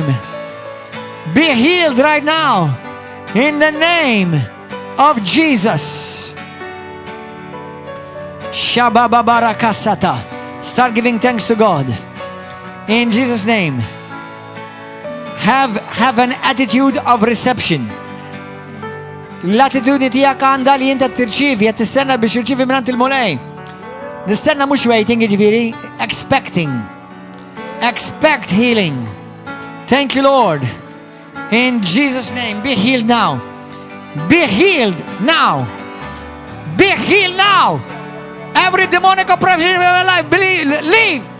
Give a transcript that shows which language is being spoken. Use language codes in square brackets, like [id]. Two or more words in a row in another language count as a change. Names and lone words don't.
[en] Be healed right now. In the name of Jesus. Shabababarakasata. Start giving thanks to God. In Jesus' name. Have an attitude of reception. [mt] L'attitudine tijak għandha li jinta tirċivi, qed tistenna biex tirċivi minn il-mulej. Nistenna mhux waiting, jiġifieri, expecting. [en] Expect healing. Thank you, Lord. In Jesus' name, be healed now. Be healed now. Be healed now. Every demonic oppression in your life, leave.